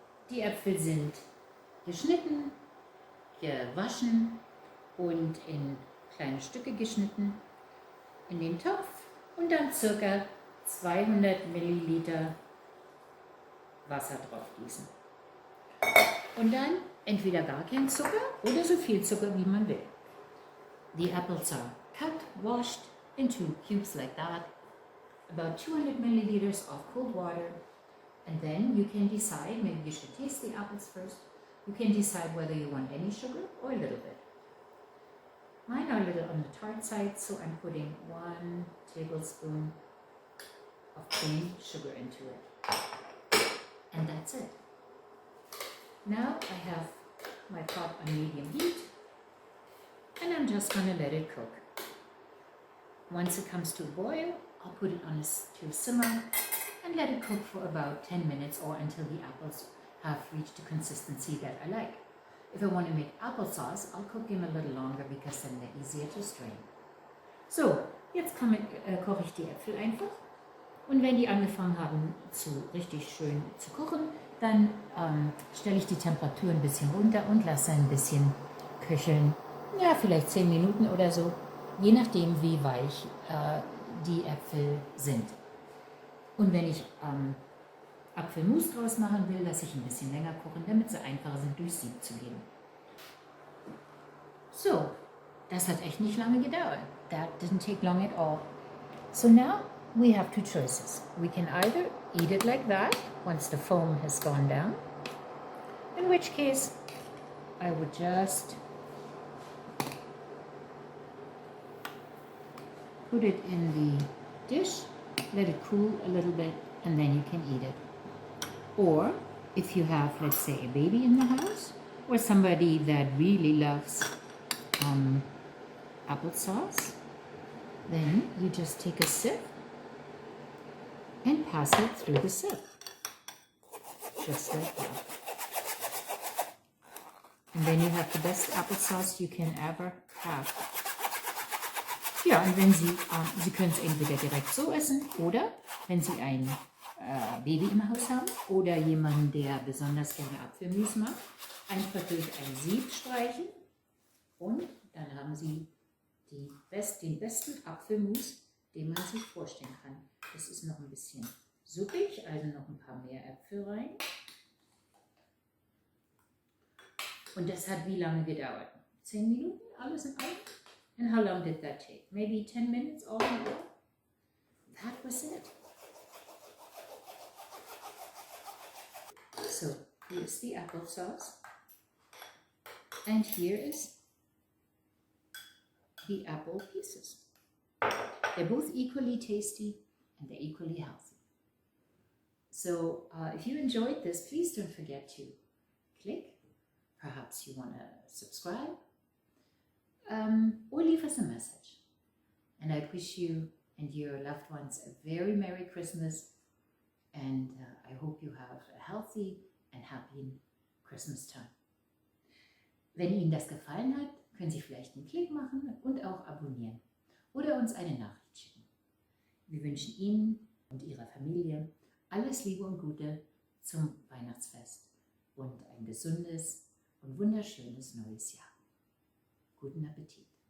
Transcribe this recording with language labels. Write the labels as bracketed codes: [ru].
[de] Die Äpfel sind geschnitten, gewaschen und in kleine Stücke geschnitten in den Topf und dann ca. 200 Milliliter Wasser drauf gießen. Und dann entweder gar kein Zucker oder so viel Zucker, wie man will. [en] The apples are cut, washed into cubes like that. About 200 milliliters of cold water. And then you can decide, maybe you should taste the apples first. You can decide whether you want any sugar or a little bit. Mine are a little on the tart side, so I'm putting 1 tablespoon of plain sugar into it. And that's it. Now I have my pot on medium heat and I'm just going to let it cook. Once it comes to a boil, I'll put it on to simmer and let it cook for about 10 minutes or until the apples have reached a consistency that I like. If I want to make applesauce, I'll cook them a little longer because then they're easier to strain. [de] So, jetzt koche ich die Äpfel einfach. Und wenn die angefangen haben, richtig schön zu kochen, dann stelle ich die Temperatur ein bisschen runter und lasse ein bisschen köcheln. Ja, vielleicht 10 Minuten oder so, je nachdem, wie weich die Äpfel sind. Und wenn ich Apfelmus draus machen will, lasse ich ein bisschen länger kochen, damit sie einfacher sind, durch Sieb zu geben. So, das hat echt nicht lange gedauert. [en] That didn't take long at all. So now we have 2 choices. We can either eat it like that, once the foam has gone down, in which case I would just put it in the dish, let it cool a little bit, and then you can eat it. Or if you have, let's say, a baby in the house, or somebody that really loves applesauce, then you just take a sip and pass it through the sieve, just like that. And then you have the best applesauce you can ever have. [de] Ja, und wenn Sie können es entweder direkt so essen oder wenn Sie ein Baby im Haus haben oder jemanden, der besonders gerne Apfelmus macht, einfach durch ein Sieb streichen und dann haben Sie den besten Apfelmus, den man sich vorstellen kann. Das ist noch ein bisschen suppig, also noch ein paar mehr Äpfel rein. Und das hat wie lange gedauert? 10 Minuten, alles in allem? [en] And how long did that take? Maybe 10 minutes all in all? That was it. So here's the applesauce. And here is the apple pieces. They're both equally tasty and they're equally healthy. So if you enjoyed this, please don't forget to click. Perhaps you want to subscribe. Or leave us a message. And I wish you and your loved ones a very Merry Christmas, and I hope you have a healthy and happy Christmas time. [de] Wenn Ihnen das gefallen hat, können Sie vielleicht einen Klick machen und auch abonnieren oder uns eine Nachricht schicken. Wir wünschen Ihnen und Ihrer Familie alles Liebe und Gute zum Weihnachtsfest und ein gesundes und wunderschönes neues Jahr. Guten Appetit!